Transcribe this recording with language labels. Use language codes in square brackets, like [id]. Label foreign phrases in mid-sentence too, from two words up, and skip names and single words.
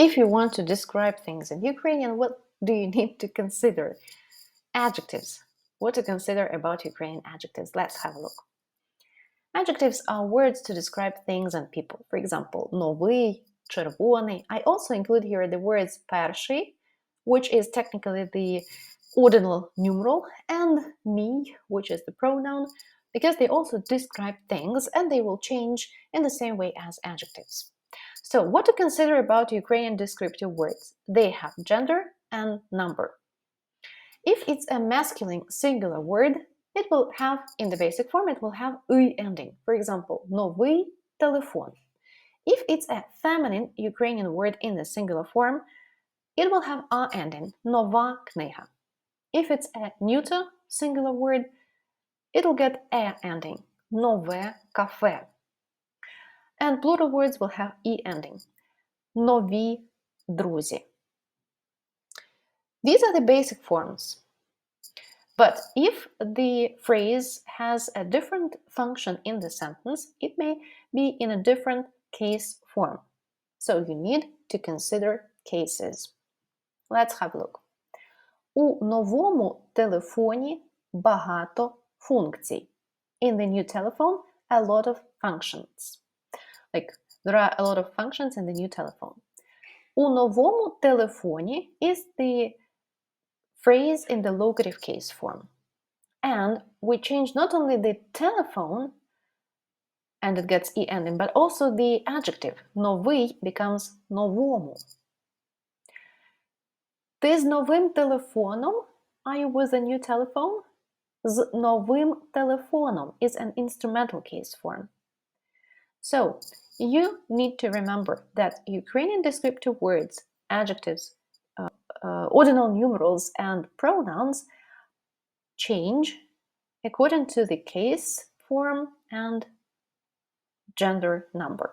[en] If you want to describe things in Ukrainian, what do you need to consider? Adjectives. What to consider about Ukrainian adjectives? Let's have a look. Adjectives are words to describe things and people. For example, [uk] новий, червоний. [en] I also include here the words перший, which is technically the ordinal numeral, and мій, which is the pronoun, because they also describe things and they will change in the same way as adjectives. So, what to consider about Ukrainian descriptive words? They have gender and number. If it's a masculine singular word, it will have, in the basic form, it will have «й» ending. For example, [uk] новий телефон. [en] If it's a feminine Ukrainian word in the singular form, it will have «а» ending, [uk] нова книга. [en] If it's a neuter singular word, it'll get «е» ending, [uk] нове кафе. [en] And plural words will have «і» ending, [uk] нові друзі. [en] These are the basic forms. But if the phrase has a different function in the sentence, it may be in a different case form. So you need to consider cases. Let's have a look. [uk] У новому телефоні багато функцій. [en] In the new telephone, a lot of functions. Like, there are a lot of functions in the new telephone. [uk] У новому телефоні [en] is the phrase in the locative case form. And we change not only the telephone, and it gets «і» ending, but also the adjective. [uk] Новий becomes новому. Ти з новим телефоном? [en] Are you with a new telephone? [uk] З новим телефоном [en] is an instrumental case form. So, you need to remember that Ukrainian descriptive words, adjectives, ordinal numerals, and pronouns change according to the case, form, and gender number.